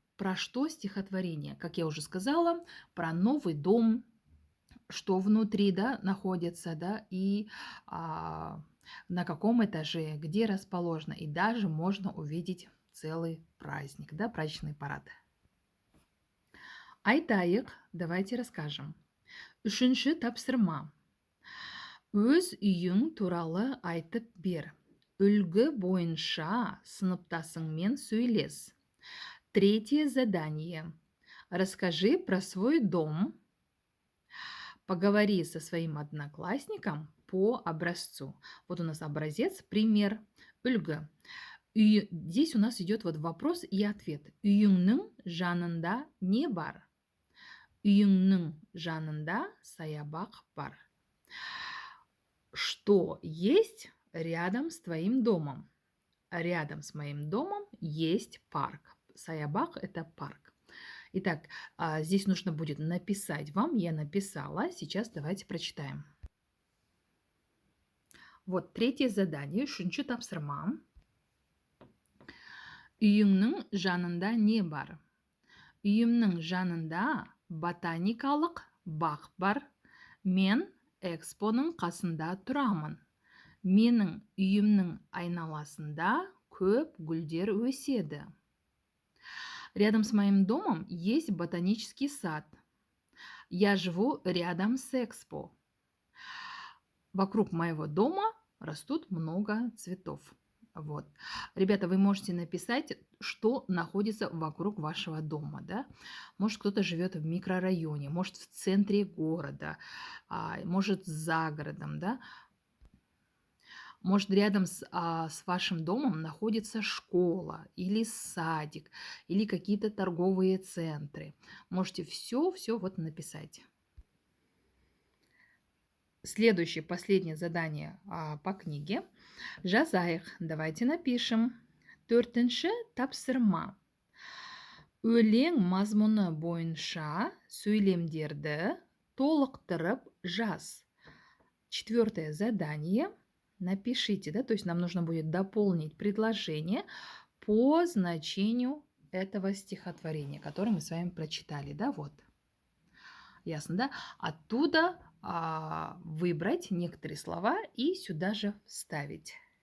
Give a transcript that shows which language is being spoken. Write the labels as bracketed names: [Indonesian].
[Russian] Про что стихотворение? Как я уже сказала, про новый дом, что внутри, да, находится, да, и на каком этаже, где расположено. И даже можно увидеть целый праздник, да, праздничный парад. [Kazakh] Айтайық, [Russian] давайте расскажем. [Kazakh] Үшінші тапсырма. Өз үйің туралы айтып бер. Үлгі бойынша сыныптасыңмен сөйлес. [Russian] Третье задание. Расскажи про свой дом. Поговори со своим одноклассником по образцу. Вот у нас образец, пример, үлгі. Здесь у нас идет вот вопрос и ответ. [Kazakh] Үйіңнің жанында не бар? Үйіңнің жанында саябақ бар. [Russian] Что есть рядом с твоим домом? Рядом с моим домом есть парк. Саябақ – это парк. Итак, здесь нужно будет написать вам. Я написала. Сейчас давайте прочитаем. Вот третье задание. [Kazakh] Үшінші тапсырма. Үйіңнің жанында не бар? Үйімнің жанында ботаникалық бақ бар. Мен экспоның қасында тұрамын. Менің үйімнің айналасында көп гүлдер өседі. [Russian] Рядом с моим домом есть ботанический сад. Я живу рядом с Экспо. Вокруг моего дома растут много цветов. Вот. Ребята, вы можете написать, что находится вокруг вашего дома. Да? Может, кто-то живет в микрорайоне, может, в центре города, может, за городом. Да? Может, рядом с вашим домом находится школа или садик, или какие-то торговые центры. Можете все вот написать. Следующее, последнее задание по книге. [Kazakh] Жазайық. [Russian] Давайте напишем. [Kazakh] Төртінші тапсырма. Өлең мазмұны бойынша сөйлемдерді толықтырып жаз. [Russian] Четвертое задание. Напишите, да, то есть нам нужно будет дополнить предложение по значению этого стихотворения, которое мы с вами прочитали, да, вот. Ясно, да? Оттуда выбрать некоторые слова и сюда же вставить.